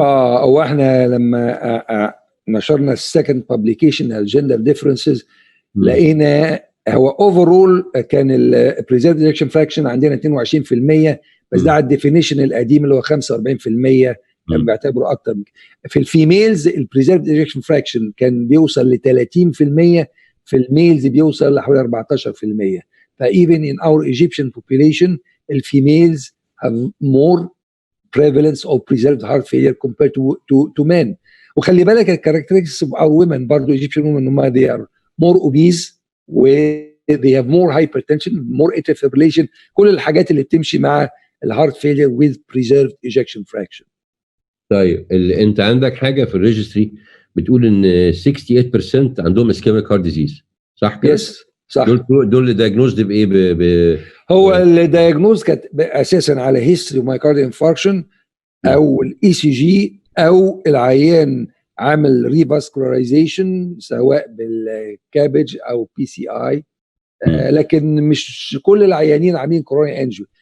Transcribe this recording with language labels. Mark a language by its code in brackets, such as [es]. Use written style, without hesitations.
[ar] هو احنا لما نشرنا السكند بابليكيشن الجندر ديفرنسز لقينا هو اوفرول كان البريزيرفد ايجكشن فراكشن عندنا 22%، بس ده على الديفينيشن القديم اللي هو 45%، كان بيعتبره اكتر. في الفيميلز البريزيرفد ايجكشن فراكشن كان بيوصل ل 30%، في الميلز بيوصل لحوالي 14%. [en] فايفن in our Egyptian population الفيميلز have more prevalence of preserved heart failure compared to men. [ar] وخلي بالك الكاركترستكس [en] of our women برضه Egyptian women هم they are more obese و they have more hypertension, more atrial fibrillation، [ar] كل الحاجات اللي بتمشي مع الهارت [en] failure with preserved ejection fraction. [ar] طيب انت عندك حاجه في الريجستري بتقول ان 68% عندهم [en] ischemic heart disease، [ar] صح كده؟ يس صح. دول اللي دايجنوزد بايه؟ هو الدايجنوز كانت اساسا على هيستوري مايكارديال انفاركشن او الاي سي جي، او العيان عامل ريفاسكولارايزيشن سواء بالكابج او بي سي اي. لكن مش كل العيانين عاملين كوروني انجيو.